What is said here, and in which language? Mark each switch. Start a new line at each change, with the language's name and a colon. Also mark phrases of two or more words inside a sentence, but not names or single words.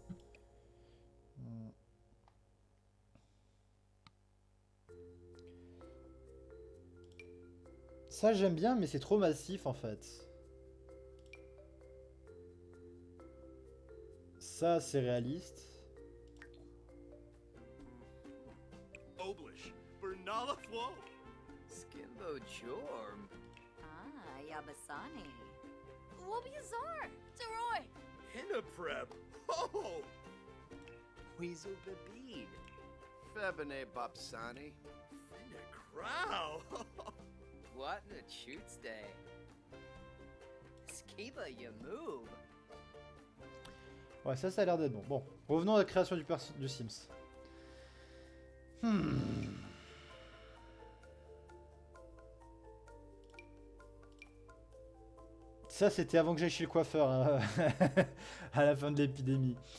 French: Ça, j'aime bien, mais c'est trop massif, en fait. Ça, c'est réaliste. Oblish, Bernala Flow. Skimbo Jorm. Ah, Yabasani. Wobiazar. Teroy. Hinnapreb. Oh! Weasel Babid. Febine Bopsani. Finna Crow. What in a shoots day? Skiba you move. Ouais, ça a l'air d'être bon. Bon, revenons à la création du Sims. Ça, c'était avant que j'aille chez le coiffeur, hein, à la fin de l'épidémie.